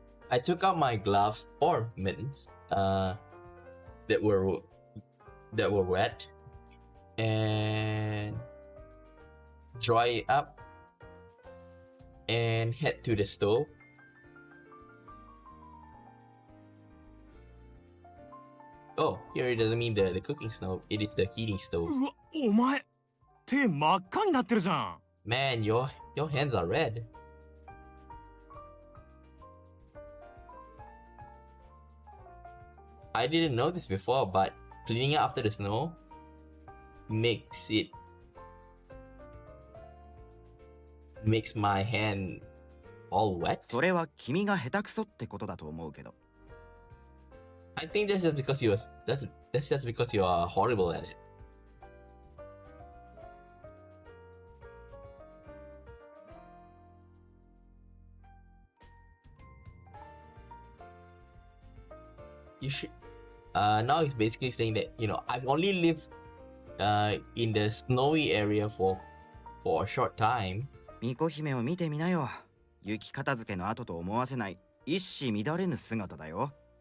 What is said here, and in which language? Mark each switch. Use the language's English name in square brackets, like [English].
[English] I took out my gloves or mittens that were wet and dry it up and head to the stove. Oh, here it doesn't mean the cooking stove, it is the heating stove. [Japanese] うわ、お前手真っ赤になってるじゃん。 [English] Man, your hands are red. I didn't know this before, but cleaning up after the snow makes my hand all wet. [Japanese] それは君が下手くそってことだと思うけど。 [English] I think that's just because that's just because you are horrible at it. You should. Now he's basically saying that I've only lived in the snowy area for a short time. [Japanese] 巫女姫を見てみなよ。雪片付けの後と思わせない一糸乱れぬ姿だよ。